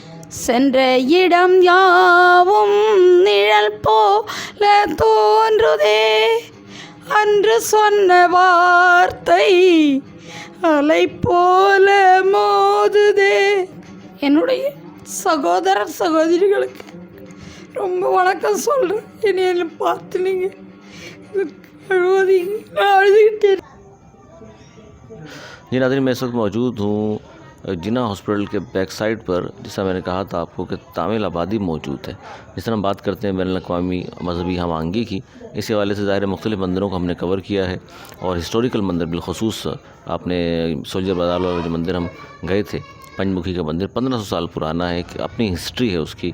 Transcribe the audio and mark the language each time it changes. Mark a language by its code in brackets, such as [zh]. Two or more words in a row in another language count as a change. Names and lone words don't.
[ta] சென்ற இடம் யாவும் நிழல் போல தோன்றுதே, அன்று சொன்ன வார்த்தை அலை போல மோதுதே. என்னுடைய சகோதரர் சகோதரிகளுக்கு ரொம்ப வணக்கம் சொல்கிறேன். என்னை பார்த்து நீங்கள் அழுவதீங்க, நான் அழுதுகிட்டே. [ur] جی ناظرین، میں اس وقت موجود ہوں جناح ہاسپٹل کے [en] back side [ur] پر، جیسا میں نے کہا تھا آپ کو کہ تامل آبادی موجود ہے. جس طرح ہم بات کرتے ہیں بین الاقوامی مذہبی ہم آہنگی کی، اسی حوالے سے ظاہر مختلف مندروں کو ہم نے کور کیا ہے اور ہسٹاریکل مندر بالخصوص آپ نے سولجر بازار والا جو مندر ہم گئے تھے، پنچ مکھی کا مندر 1500 سال پرانا ہے، کہ اپنی ہسٹری ہے اس کی.